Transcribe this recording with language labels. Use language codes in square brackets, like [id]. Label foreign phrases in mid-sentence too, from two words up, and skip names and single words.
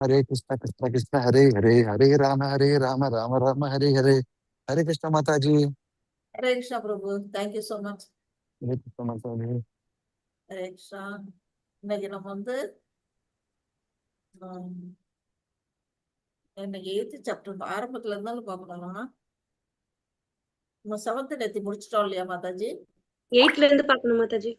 [hi] हरे कृष्णा कृष्णा कृष्णा हरे हरे, हरे राम राम राम हरे हरे। हरे कृष्णा माता जी। हरे कृष्णा प्रभु, [en] Thank you so much. [hi] हरे कृष्णा माता जी। [ta] ஹரே கிருஷ்ணா. இன்னைக்கு நம்ம வந்து இன்னைக்கு 8th சாப்டர் ஆரம்பத்துல இருந்தாலும் பார்க்கணும்னா நம்ம 7th நேத்தி முடிச்சிட்டோம் இல்லையா மாதாஜி? 8ல இருந்து பார்க்கணும் மாதாஜி.